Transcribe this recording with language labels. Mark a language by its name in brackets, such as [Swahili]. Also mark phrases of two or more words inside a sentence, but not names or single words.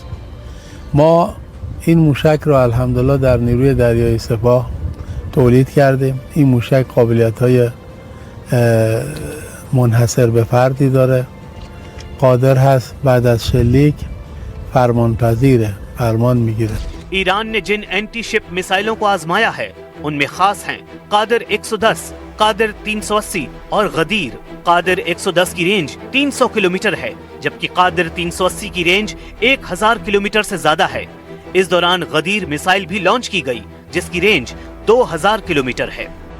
[Persian] ما این موشک را الحمدلله در نیروی دریایی سپاه تولید کردیم. این موشک قابلیت‌های منحصر به فردی داره، قادر هست بعد از شلیک فرمان پذیره، فرمان میگیره. [Hindi] ईरान ने जिन [English] anti ship [Hindi] मिसाइलों को आजमाया है उनमें खास हैं कादर 110, कादर 380 और गदीर। कादर 110 की रेंज 300 किलोमीटर है जबकि कादर 380 की रेंज 1000 किलोमीटर से ज्यादा है। इस दौरान गदीर मिसाइल भी लॉन्च की गई जिसकी रेंज 2000 किलोमीटर है।